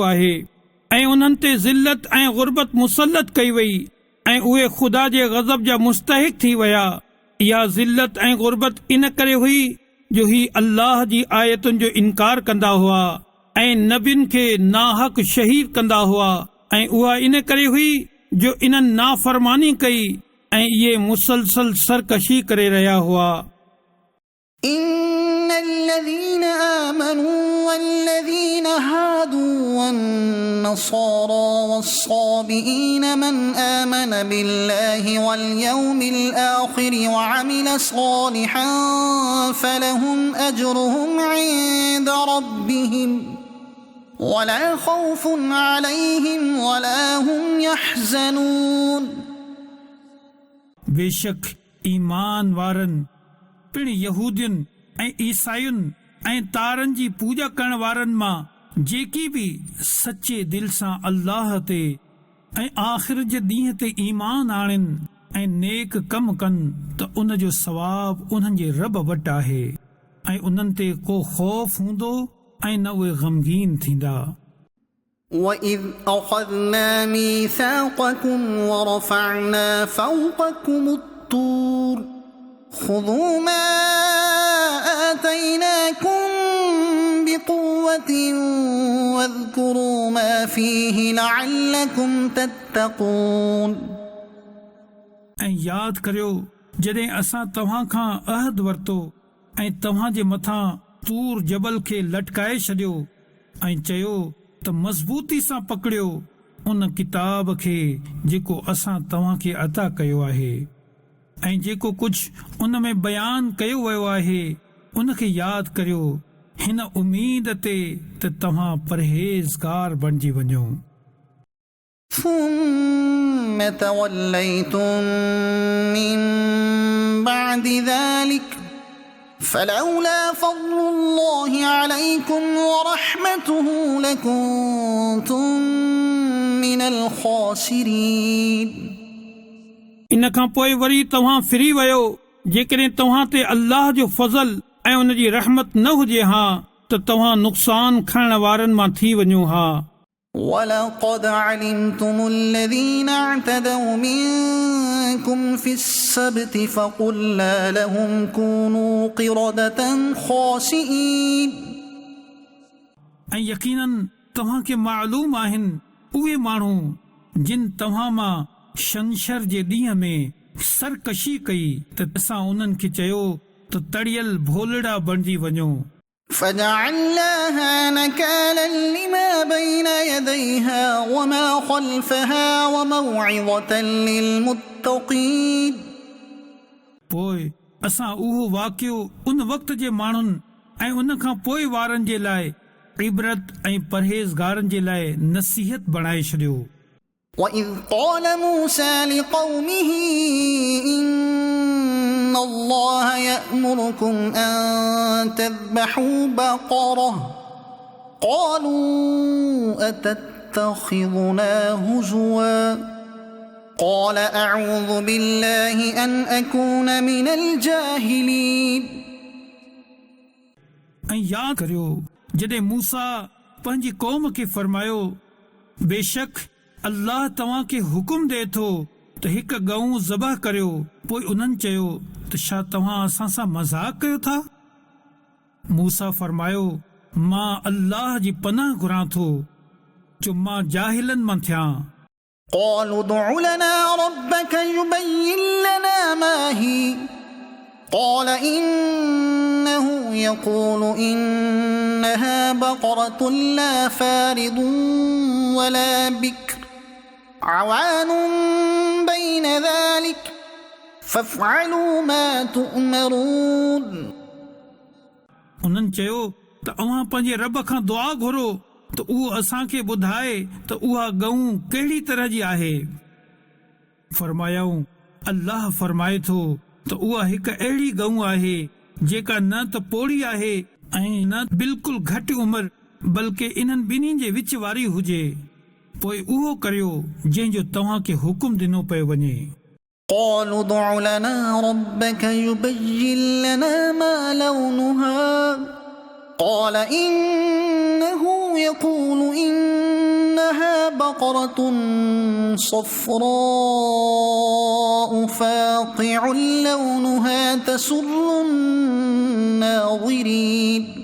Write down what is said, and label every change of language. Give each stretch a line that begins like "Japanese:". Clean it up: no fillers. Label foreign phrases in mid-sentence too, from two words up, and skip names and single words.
Sindhi: आहे ऐं उन्हनि ते ज़िल्लत ऐं ग़ुरबत मुसलत कई वई ऐं उहे ख़ुदा जे ग़ज़ब जा मुस्तहिक़ थी विया इहा ज़िल्लत ऐं ग़ुरबत इन करे हुई जो ही अल्लाह जी आयतुनि जो इनकार कंदा हुआ ऐं नबियुनि खे नाहक शहीद कंदा हुआ ऐं उहा इन करे हुई जो इन्हनि नाफ़रमानी कई ऐं इहे मुसलसल सरकशी करे रहिया हुआ।
Arabic: إن الذين آمنوا والذين هادوا والنصارى والصابئين من آمن بالله واليوم الآخر وعمل صالحا فلهم أجرهم عند ربهم ولا خوف عليهم ولا هم يحزنون.
Sindhi: बेशक ईमान वारनि पिण यहूदियुनि ऐं ईसायुनि ऐं तारनि जी पूॼा करण वारनि मां जेकी बि सचे दिल सां अल्लाह ते ऐं आख़िर जे ॾींहं ते ईमान आणनि ऐं नेक कम कनि त उन जो सवाब उन्हनि जे रब वटि आहे ऐं उन्हनि ते को ख़ौफ़ हूंदो ऐं न उहे ग़मगीन थींदा।
Arabic: وَإِذْ أَخَذْنَا مِيثَاقَكُمْ وَرَفَعْنَا فَوْقَكُمُ الطُّورَ خُذُوا مَا آتَيْنَاكُمْ بِقُوَّةٍ وَاذْكُرُوا مَا فِيهِ لَعَلَّكُمْ تَتَّقُونَ.
Sindhi: ऐं यादि करियो जॾहिं असां तव्हां खां अहद वरितो ऐं तव्हां जे मथां तूर जबल खे लटकाए छॾियो ऐं चयो त मज़बूती सां पकड़ियो उन किताब खे जेको असां तव्हां खे अता कयो आहे ऐं जेको कुझु उन में बयान कयो वियो आहे उन खे यादि करियो हिन उम्मीद ते त तव्हां परहेज़गार बणिजी वञो।
Arabic: ثم توليتم من بعد ذلك فلولا فضل الله عليكم ورحمته لكنتم من الخاسرين.
Sindhi: इन खां पोइ वरी तव्हां फिरी वियो जेकॾहिं तव्हां ते अल्लाह जो फज़ल ऐं उन जी रहमत न हुजे हा त तव्हां नुक़सान खणण वारनि मां थी वञो हा।
Arabic: وَلَقَدْ عَلِمْتُمُ الَّذِينَ اعْتَدَوْا مِنكُمْ فِي السَّبْتِ فَقُلْنَا لَهُمْ كُونُوا قِرَدَةً خَاسِئِينَ.
Sindhi: ऐं यकीनन तव्हां खे मालूम आहिनि उहे माण्हू जिन तव्हां मां शंशर जे ॾींहं में सरकशी कई त असां उन्हनि खे चयो त तड़ियल भोलड़ा बणिजी वञो।
Arabic: فجعلناها نكالا لما بين يديها وما خلفها وموعظة للمتقين.
Sindhi: पोइ असां उहो वाक़ियो उन वक़्त जे माण्हुनि ऐं उन खां पोइ वारनि जे लाइ इबरत ऐं परहेज़गारनि जे लाइ नसीहत बणाए छॾियो।
Arabic: وَإِذْ قَالَ مُوسَى لِقَوْمِهِ إِنَّ اللَّهَ يَأْمُرُكُمْ أَن تَذْبَحُوا بَقَرَةً قَالُوا أَتَتَّخِذُنَا هُزُوًا قَالَ أَعُوذُ بِاللَّهِ أَنْ أَكُونَ مِنَ الْجَاهِلِينَ.
Sindhi: ऐं यादि करियो जॾहिं मूसा पंहिंजी क़ौम खे फरमायो बेशक अल्लाह तव्हां खे हुकुम ॾे थो त हिकु गऊं ज़बह करियो। पोइ उन्हनि चयो त छा तव्हां असां सां मज़ाक कयो था? मूसा फरमायो मां अल्लाह जी पनाह घुरां थो जो मां जाहिलनि मां थियां।
Arabic: قالوا ادع لنا ربك يبين لنا ما هي قال إنه يقول إنها بقرة لا فارض ولا بكر عوان بين ذلك فافعلوا ما تؤمرون.
Sindhi: उन्हनि चयो त अव्हां पंहिंजे रब खां दुआ घुरो त उहो असांखे ॿुधाए त उहा गऊं कहिड़ी तरह जी आहे। फरमायाऊं अल्लाह फरमाए थो त उहा हिकु अहिड़ी गऊं आहे जेका न त पोड़ी आहे ऐं न बिल्कुलु घटि उमिरि बल्कि इन्हनि ॿिन्ही जे विच वारी हुजे। पोइ उहो करियो जंहिंजो तव्हां खे हुकुम ॾिनो पियो वञे।
Arabic: قالوا ادع لنا ربك يبين لنا ما لونها قال إنه يقول إنها بقرة صفراء فاقع لونها تسر الناظرين.